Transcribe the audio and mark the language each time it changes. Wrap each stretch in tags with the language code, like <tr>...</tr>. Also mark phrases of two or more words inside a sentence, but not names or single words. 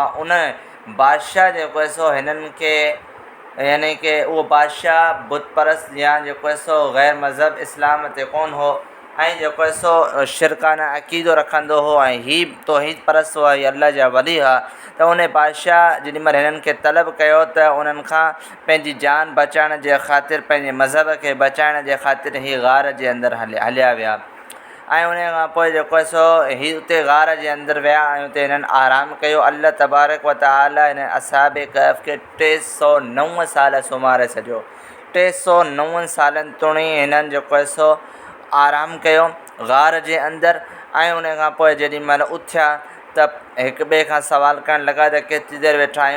<sd>उन बादशाह जेको आहे सो हिननि खे यानी कि उहो बादशाह बुत परस्त या जेको आहे सो ग़ैर मज़हब इस्लाम ते कोन हो ऐं जेको आहे सो शिरकाना अक़ीदो रखंदो हो ऐं ही तौहीद परस्त हुआ, हीअ अल्लाह जा वली हुआ। त उन बादशाह जेॾी महिल हिननि खे तलब कयो त उन्हनि खां पंहिंजी जान बचाइण जे ख़ातिर, पंहिंजे मज़हब खे बचाइण जे ख़ातिर ही गार जे अंदरि हलिया विया। ऐं उन खां पोइ जेको आहे सो ही उते गार जे अंदरि विया ऐं उते हिननि आराम कयो।</sd> <ar>الله تبارك و تعالى</ar> <sd>हिन असहाबे कहफ खे 309 साल सुमारे छॾियो। 309 सालनि ताईं हिननि जेको आहे सो आराम कयो गार जे अंदरि। ऐं उन खां पोइ जेॾी महिल उथिया त हिक ॿिए खां सवाल करणु लॻा त केतिरी देरि वेठा आहियूं।</sd>